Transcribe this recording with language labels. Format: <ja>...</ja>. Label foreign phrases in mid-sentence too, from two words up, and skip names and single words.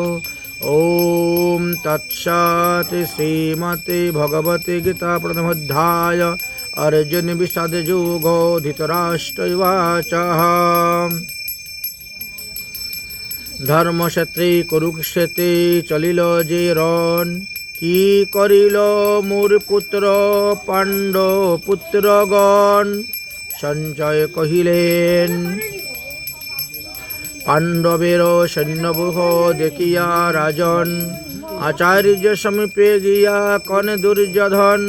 <sa>ॐ तत्सत्। श्रीमते भगवते गीता प्रथमोऽध्याय अर्जुन विषाद योगो धृतराष्ट्र धर्मक्षेत्रे कुरुक्षेत्रे</sa> <bn>চলিল যে রণ কি করিল মোর পুত্র পাণ্ডব পুত্রগণ। সঞ্জয় কহিলেন পাণ্ডবের সৈন্যব্যূহ দেখিয়া রাজন আচার্য সমীপে গিয়া কন দুর্যোধন।</bn>